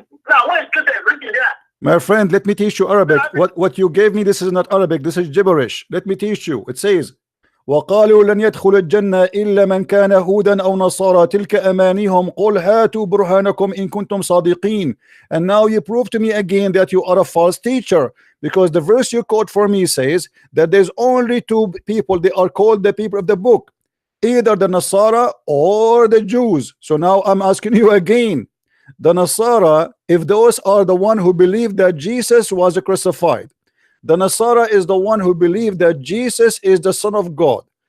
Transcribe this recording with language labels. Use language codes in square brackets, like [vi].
[en] Now, what is written there? My friend, let me teach you Arabic. What you gave me, this is not Arabic. This is gibberish. Let me teach you. It says, [ar] وقالوا لن يدخل الجنة إلا من كان هودا أو نصارى تلك أمانيهم قل هاتوا برهانكم إن كنتم صادقين. [en] And now you prove to me again that you are a false teacher, because the verse you quote for me says that there's only two people. They are called the people of the book, either the Nasara or the Jews. So now I'm asking you again, the Nasara, if those are the one who believe that Jesus was crucified, the Nasara is the one who believed that Jesus is the Son of God.